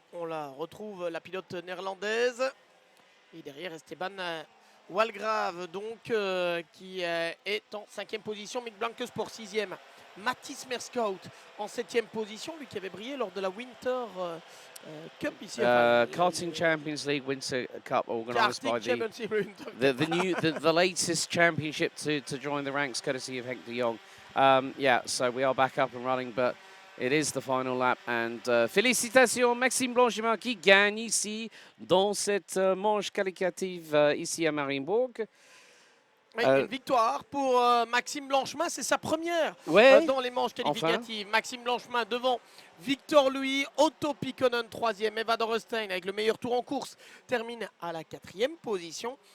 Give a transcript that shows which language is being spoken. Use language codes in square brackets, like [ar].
[fr] On la retrouve, la pilote néerlandaise. Et derrière Esteban Walgrave, donc, qui est en 5e position. Mick Blanquesport 6e. Mattis Merscholz en 7e position, lui qui avait brillé lors de la Winter Cup ici. [en] Karting Champions League Winter Cup, organised by the latest championship to join the ranks, courtesy of Henk de Jong. Yeah, so we are back up and running, but it is the final lap. And [fr] félicitations Maxime Blanchemin qui gagne ici dans cette manche qualificative ici à Mariembourg. Une victoire pour Maxime Blanchemin, c'est sa première dans les manches qualificatives. Enfin. Maxime Blanchemin devant Victor Louis, Otto Pikkonen 3e, Eva Dorrestein avec le meilleur tour en course termine à la 4e position.